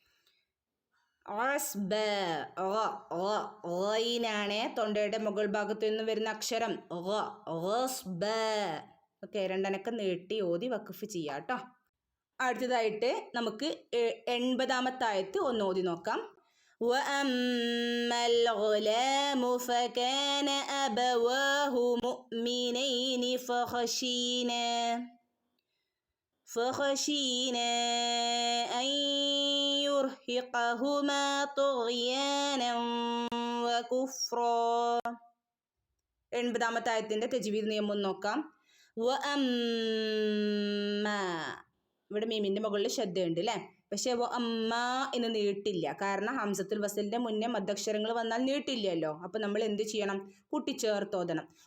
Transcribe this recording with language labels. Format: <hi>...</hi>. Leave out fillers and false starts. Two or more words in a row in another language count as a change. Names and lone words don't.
<ml>ഓയിനാണ് തൊണ്ടയുടെ മുകൾ ഭാഗത്തു നിന്ന് വരുന്ന അക്ഷരം. ഓക്കെ, 2 അനക്കം നീട്ടി ഓതി വഖഫ് ചെയ്യാം കേട്ടോ. അടുത്തതായിട്ട് നമുക്ക് 80-ാമത്തെ ആയത്ത് ഒന്ന് ഓതി നോക്കാം.</ml> <ar>وَأَمَّا الْغُلَامُ فَكَانَ أَبَوَاهُ مُؤْمِنَيْنِ فخشينا أن يرهقهما طغيانا وكفرا.</ar> <ml>80-ാമത്തെ ആയത്തിന്റെ തജ്വീദ് നിയമം നോക്കാം. ഇവിടെ മീമിന്റെ മുകളിൽ ശബ്ദമുണ്ട് അല്ലേ, പക്ഷെ അമ്മ എന്ന് നീട്ടില്ല. കാരണം ഹംസത്തുൽ വസലിന്റെ മുന്നേ മദ്ദക്ഷരങ്ങൾ വന്നാൽ നീട്ടില്ലല്ലോ. അപ്പൊ നമ്മൾ എന്ത് ചെയ്യണം? കൂട്ടിച്ചേർത്തോതണം.</ml>